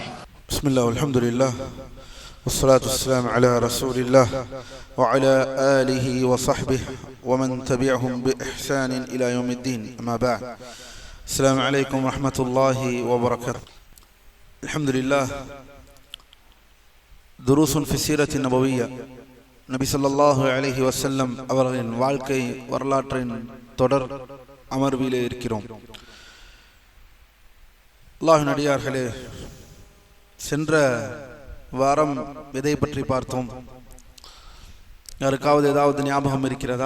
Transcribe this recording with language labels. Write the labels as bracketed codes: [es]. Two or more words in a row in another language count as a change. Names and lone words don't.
[ar] بسم الله والحمد لله والصلاة والسلام على رسول الله وعلى آله وصحبه ومن تبعهم بإحسان إلى يوم الدين، أما بعد. السلام عليكم ورحمة الله وبركاته. الحمد لله. دروس في السيرة النبوية. [ta] நபி [ar] صلى الله عليه وسلم [ta] அவர்களின் வாழ்க்கை வரலாற்றின் தொடர் அமர்விலே இருக்கிறோம். அல்லாஹ்வின் அடியார்களே, சென்ற வாரம் எதை பற்றி பார்த்தோம்? யாருக்காவது ஏதாவது ஞாபகம் இருக்கிறதா?